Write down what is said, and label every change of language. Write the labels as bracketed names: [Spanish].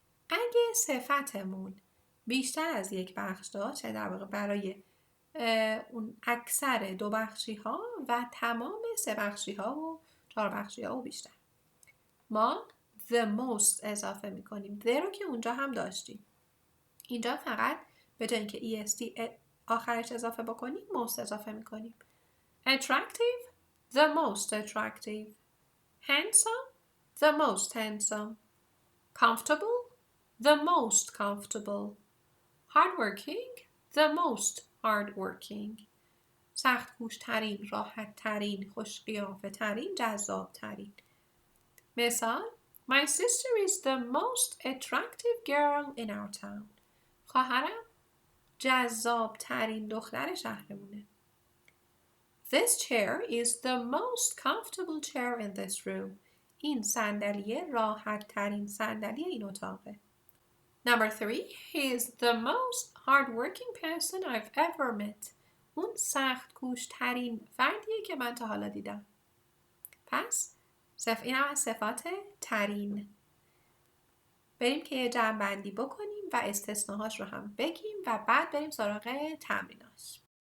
[Persian] اگه صفتمون بیشتر از یک بخش داشت، در واقع برای اون اکثر دو بخشی ها و تمام سه بخشی ها و چهار بخشی ها و بیشتر، ما [English] the most [Persian] اضافه میکنیم. the رو که اونجا هم داشتیم، اینجا فقط به جای اینکه est آخرش اضافه بکنیم most اضافه میکنیم. [English] attractive the most attractive. handsome the most handsome. comfortable the most comfortable. hardworking the most hardworking. [Persian] سخت کوش ترین، راحت ترین، خوش قیافه ترین، جذاب ترین. مثال [English] My sister is the most attractive girl in our town. [Persian] خواهرم جذاب ترین دختر شهرمونه. [English] This chair is the most comfortable chair in this room. [Persian] این صندلیه راحت ترین صندلی این اتاقه. [English] Number 3. He is the most hardworking person I've ever met. [Persian] اون سخت کوش ترین فردیه که من تا حالا دیدم. پس این هم از صفات ترین. بریم که یه جمع بندی بکنیم و استثناهاش رو هم بگیم و بعد بریم سراغ تمریناش.